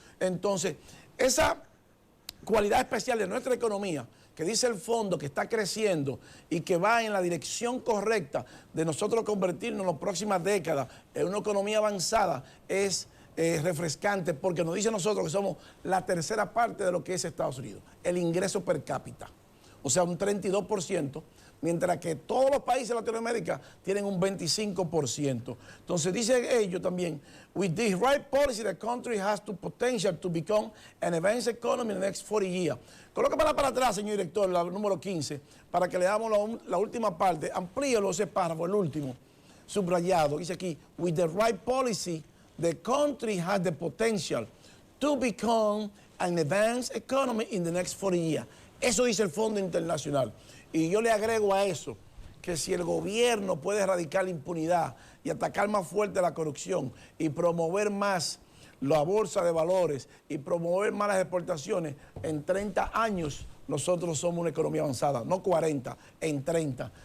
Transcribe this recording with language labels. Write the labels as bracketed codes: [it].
[es] Entonces, esa cualidad especial de nuestra economía, que dice el fondo que está creciendo y que va en la dirección correcta de nosotros convertirnos en las próximas décadas en una economía avanzada, es refrescante, porque nos dice a nosotros que somos la tercera parte de lo que es Estados Unidos, el ingreso per cápita, o sea, un 32%, mientras que todos los países de Latinoamérica tienen un 25%. Entonces dice ellos también, [en] with this right policy, the country has the potential to become an advanced economy in the next 40 years. [es] Colócame para atrás, señor director, la número 15, para que le damos la última parte. Amplíelo ese párrafo, el último, subrayado. Dice aquí, [en] with the right policy, the country has the potential to become an advanced economy in the next 40 years. [es] Eso dice el Fondo Internacional. Y yo le agrego a eso que si el gobierno puede erradicar la impunidad y atacar más fuerte la corrupción y promover más la bolsa de valores y promover más las exportaciones, en 30 años nosotros somos una economía avanzada, no 40, en 30.